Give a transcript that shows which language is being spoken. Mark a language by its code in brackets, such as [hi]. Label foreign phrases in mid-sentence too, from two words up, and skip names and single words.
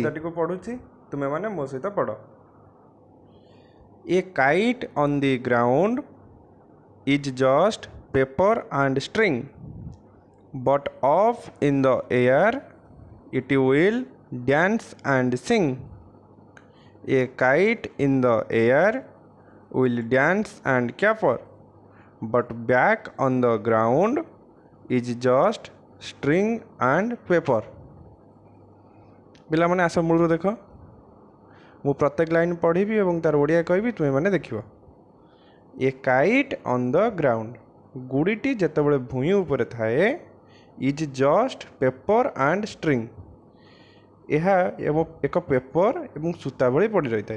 [or] କବିତାଟିକୁ ପଢ଼ୁଛି, ତୁମେମାନେ ମୋ ସହିତ ପଢ଼। [en] A kite on the ground is just paper and string, but off in the air it will dance and sing. A kite in the air will dance and caper, but back on the ground is just string and paper. [or] ପିଲାମାନେ ଆସ ମୂଳରୁ ଦେଖ, ମୁଁ ପ୍ରତ୍ୟେକ ଲାଇନ୍ ପଢ଼ିବି ଏବଂ ତାର ଓଡ଼ିଆ କହିବି, ତୁମେମାନେ ଦେଖିବ। [en] A kite on the ground, [or] ଗୁଡ଼ିଟି ଯେତେବେଳେ ଭୂଇଁ ଉପରେ ଥାଏ, [en] is just paper and string, [or] ଏହା ଏକ ପେପର ଏବଂ ସୂତା ଭଳି ପଡ଼ି ରହିଥାଏ।